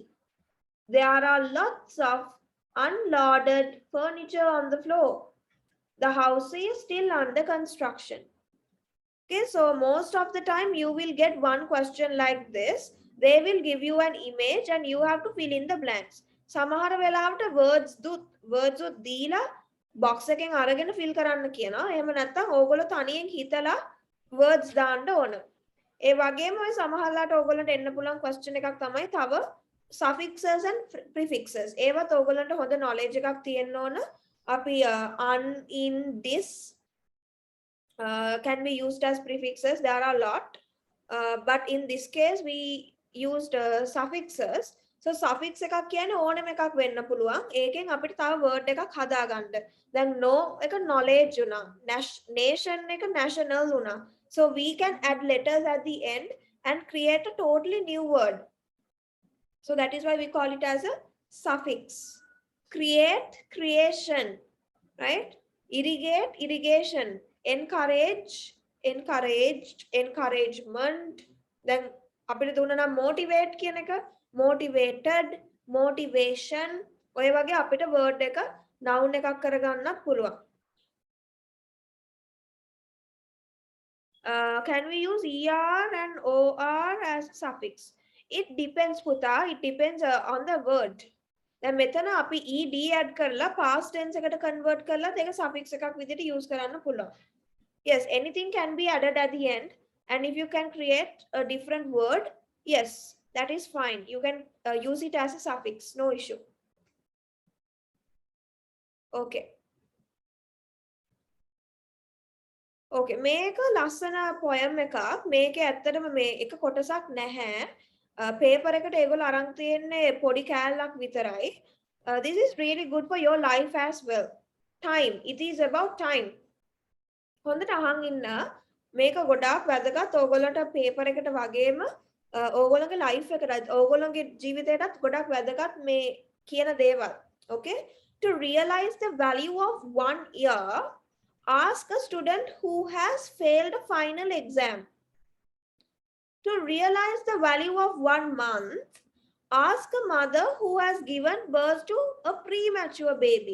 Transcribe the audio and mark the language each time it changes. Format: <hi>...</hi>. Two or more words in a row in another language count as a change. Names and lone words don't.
<en>There are lots of unloaded furniture on the floor. The house is still under construction. Okay, so most of the time you will get one question like this. They will give you an image and you have to fill in the blanks.</en> <si>සමහර වෙලාවට words දීලා box එකෙන් අරගෙන fill කරන්න කියනවා. එහෙම නැත්නම් ඕගොල්ලෝ තනියෙන් හිතලා words දාන්න ඕන. ඒ වගේම ඔය සමහරලාට ඕගොල්ලන්ට එන්න පුළුවන් question එකක් තමයි තව</si> <en>suffixes and prefixes.</en> <si>ඒවත් ඕගොල්ලන්ට හොඳ knowledge එකක් තියෙන්න ඕන. අපි</si> <en>un, in, this can be used as prefixes. There are a lot, but in this case we used suffixes. So suffix</en> <si>එකක් කියන්නේ ඕනෙම එකක් වෙන්න පුළුවන්. ඒකෙන් අපිට තව word එකක් හදාගන්න. දැන් no එක knowledge උනා. Nation එක national උනා.</si> <en>So we can add letters at the end and create a totally new word. So that is why we call it as a suffix. Create, creation, right? Irrigate, irrigation. Encourage, encouraged, encouragement.</en> <si>Then අපිට දුන්නා නම් motivate කියන එක,</si> <en>motivated, motivation.</en> <si>ඔය වගේ අපිට word එක noun එකක් කරගන්නත් පුළුවන්.</si> <en>Can we use er and or as suffix? It depends පුතා. It depends on the word.</en> <si>දැන් මෙතන අපි ed add කරලා</si> <en>past tense</en> <si>එකට convert කරලා ඒක suffix එකක් විදිහට use කරන්න පුළුවන්.</si> <en>Yes, anything can be added at the end, and if you can create a different word, yes, that is fine. You can use it as a suffix, no issue. Okay. Okay,</en> <si>මේක ලස්සන poem එකක්. මේකේ ඇත්තටම මේ එක කොටසක් නැහැ. paper එකට ඒගොල්ලෝ අරන් තියෙන්නේ පොඩි කෑල්ලක් විතරයි.</si> <en>This is really good for your life as well. Time. It is about time.</en> <si>හොඳට අහන් ඉන්න. මේක ගොඩාක් වැදගත්. ඕගොල්ලන්ට paper එකට වගේම ඕගොල්ලන්ගේ life එකට, ඕගොල්ලන්ගේ ජීවිතයටත් ගොඩාක් වැදගත් මේ කියන දේවල්.</si> <en>Okay? To realize the value of 1 year, ask a student who has failed a final exam. To realize the value of 1 month, ask a mother who has given birth to a premature baby.</en>